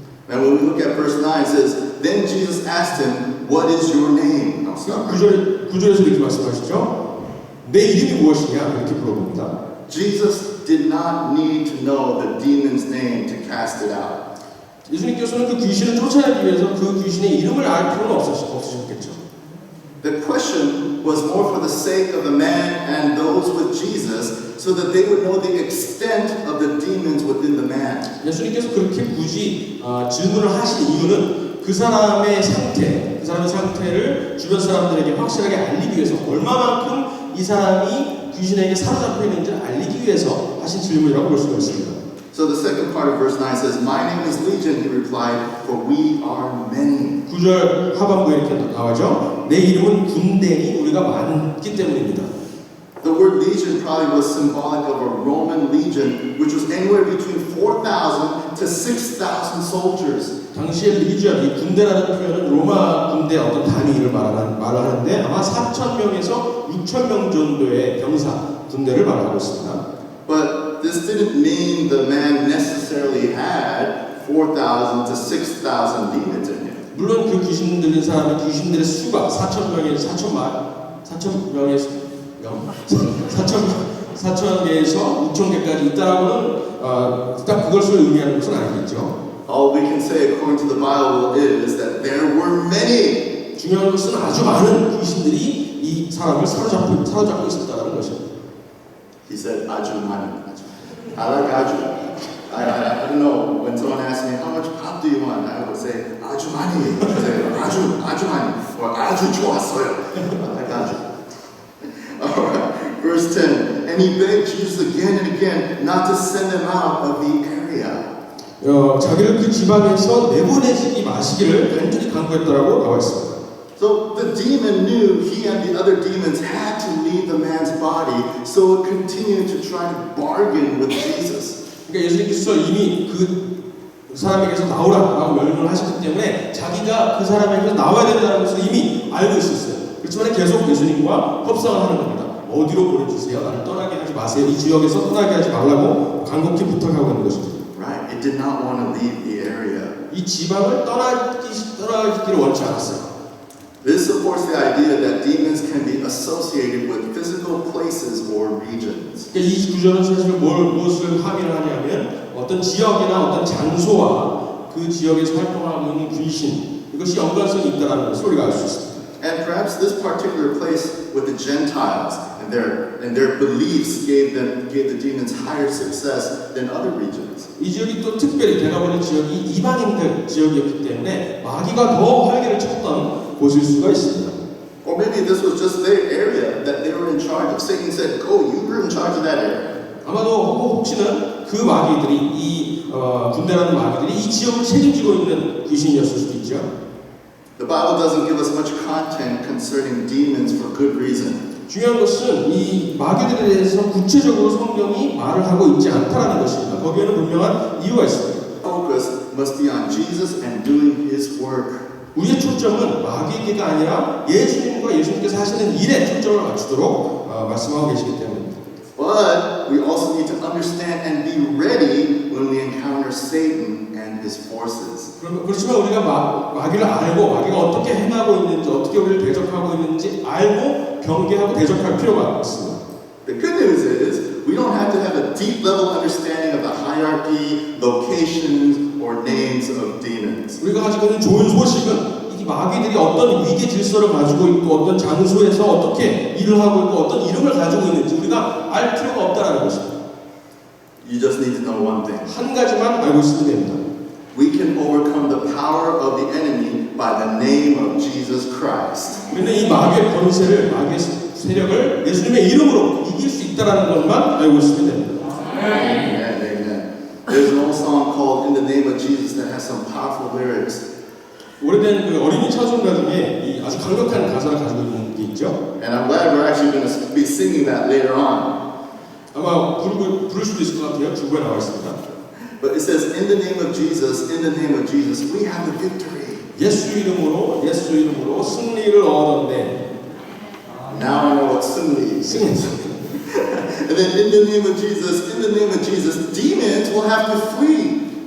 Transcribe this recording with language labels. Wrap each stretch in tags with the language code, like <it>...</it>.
<en>Now when we look at verse 9, it says, then Jesus asked him, what is your name?</en> <ko>구절에서 이렇게 말씀하시죠. 내 이름이 무엇이냐 이렇게 물어봅니다.</ko> <en>Jesus did not need to know the demon's name to cast it out.</en> <ko>예수님께서는 그 귀신을 쫓아내기 위해서 그 귀신의 이름을 알 필요는 없으셨겠죠.</ko> <en>The question was more for the sake of the man and those with Jesus, so that they would know the extent of the demons within the man.</en> <ko>예수님께서 그렇게 굳이 질문을 하신 이유는 그 사람의 상태를 주변 사람들에게 확실하게 알리기 위해서 얼마만큼 이 사람이 귀신에게 사로잡혀 있는지를 알리기 위해서 하신 질문이라고 볼 수가 있습니다.</ko> <en>So the second part of verse 9 says, my name is Legion, he replied, for we are many.</en> <ko>9절 하반부에 이렇게 나와죠. 내 이름은 군대니 우리가 많기 때문입니다.</ko> <en>The word legion probably was symbolic of a Roman legion, which was anywhere between 4,000 to 6,000 soldiers.</en> <ko>당시의 리전, 이 군대라는 표현은 로마 군대 어떤 단위를 말하는데 아마 4,000명에서 6,000명 정도의 군대를 말하고 있습니다.</ko> <en>But this didn't mean the man necessarily had 4,000 to 6,000 demons in him.</en> <ko>물론 그 귀신 들린 사람의 귀신들의 수가 4,000개에서 6,000개까지 있다라고는 딱 그것을 의미하는 것은 아니겠죠.</ko> <en>All we can say according to the Bible is that there were many.</en> <ko>중요한 것은 아주 많은 귀신들이 이 사람을 사로잡고 있었다는 것입니다.</ko> <en>He said,</en> <ko>아주 많이.</ko> <en>I like 아주. I don't know, when someone asks me, how much pop do you want? I would say,</en> <ko>아주 많이. 아주 많이.</ko> <en>Or</en> <ko>아주 좋았어요.</ko> <en>I like 아주. Alright, verse 10. And he begged Jesus again and again not to send them out of the area.</en> <ko>자기를 그 지방에서 내보내지 마시기를 간절히 간구했다라고 나와 있습니다.</ko> <en>So the demon knew he and the other demons had to leave the man's body, so it continued to try to bargain with Jesus.</en> <ko>그러니까 예수님께서 이미 그 사람에게서 나오라고 명령을 하셨기 때문에 자기가 그 사람에게서 나와야 된다는 것을 이미 알고 있었어요. 그렇지만 계속 예수님과 협상을 하는 겁니다. 어디로 보내주세요? 나를 떠나게 하지 마세요. 이 지역에서 떠나게 하지 말라고 간곡히 부탁하고 있는 것입니다.</ko> <en>Right? It did not want to leave the area.</en> <ko>이 지방을 떠나기를 원치 않았어요.</ko> <en>This supports the idea that demons can be associated with physical places or regions.</en> <ko>그러니까 이 구절은 사실 무엇을 함의를 하냐면 어떤 지역이나 어떤 장소와 그 지역에서 활동하고 있는 귀신 이것이 연관성이 있다는 것을 우리가 알 수 있습니다.</ko> <en>And perhaps this particular place with the Gentiles and their beliefs gave the demons higher success than other regions.</en> <ko>이 지역이 또 특별히 대가버린 지역이 이방인들 지역이었기 때문에 마귀가 더 활개를 쳤던 곳일 수가 있습니다.</ko> <en>Or maybe this was just their area that they were in charge of. Satan said, "Go, you were in charge of that area."</en> <ko>아마도 혹시는 그 마귀들이 이 군대라는 마귀들이 이 지역을 책임지고 있는 귀신이었을 수도 있죠.</ko> <en>The Bible doesn't give us much content concerning demons for good reason.</en> <ko>중요한 것은 이 마귀들에 대해서 구체적으로 성경이 말을 하고 있지 않다라는 것입니다. 거기에는 분명한 이유가 있습니다.</ko> <en>Focus must be on Jesus and doing His work.</en> <ko>우리의 초점은 마귀에게가 아니라 예수님과 예수님께서 하시는 일에 초점을 맞추도록 말씀하고 계시기 때문입니다.</ko> <en>But we also need to understand and be ready when we encounter Satan and his forces.</en> <ko>그렇지만 우리가 마귀를 알고 마귀가 어떻게 행하고 있는지 어떻게 우리를 대적하고 있는지 알고 경계하고 대적할 필요가 있습니다.</ko> <en>The good news is we don't have to have a deep level understanding of the hierarchy, locations, or names of demons.</en> <ko>우리가 가지고 있는 좋은 소식은 이 마귀들이 어떤 위계 질서를 가지고 있고 어떤 장소에서 어떻게 일을 하고 있고 어떤 이름을 가지고 있는지 우리가 알 필요가 없다라는 것입니다.</ko> <en>You just need to know one thing.</en> <ko>한 가지만 알고 있으면 됩니다.</ko> <en>We can overcome the power of the enemy by the name of Jesus Christ.</en> <ko>우리는 이 마귀의 권세를 마귀의 세력을 예수님의 이름으로 이길 수 있다라는 것만 알고 있으면 됩니다.</ko> <en>Amen, amen. There's an old song called "In the Name of Jesus" that has some powerful lyrics.</en> <ko>오래된 그 어린이 찬송가 중에 이 아주 강력한 가사를 가지고 있는 게 있죠. And I'm glad we're actually going to be singing that later on. 아마 부를 수도 있을 것 같아요. 주부에 나와 있습니다.</ko> <en>But it says, "In the name of Jesus, in the name of Jesus, we have the victory."</en> <ko>예수 이름으로 승리를 얻었네.</ko> <en>Now I know what 승리 is.</en> <ko>승리.</ko> <en>And then in the name of Jesus, demons will have to flee.</en>